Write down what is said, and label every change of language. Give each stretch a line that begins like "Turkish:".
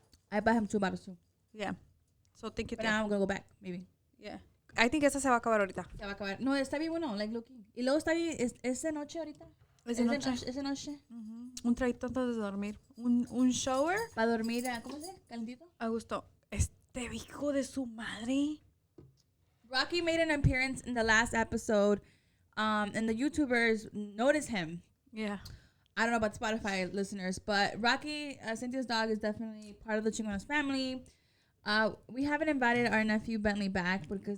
English: I bought him 2 bottles too. Yeah. So thank you, But Theo. now I'm gonna go back, maybe. Yeah. I think
Spanish: esa se va a acabar ahorita. Se va a acabar. No, está bien bueno,
English: like looking.
Spanish: Y luego está bien, es de noche ahorita. Es de noche. Es de noche. Un traguito antes de dormir. Un shower. Para dormir, ¿cómo se dice? Calentito. A gusto. Este hijo de su madre.
English: Rocky made an appearance in the last episode, and the YouTubers noticed him. Yeah. I don't know about Spotify listeners, but Rocky, Cynthia's dog, is definitely part of the Chingonas family. We haven't invited our nephew Bentley back because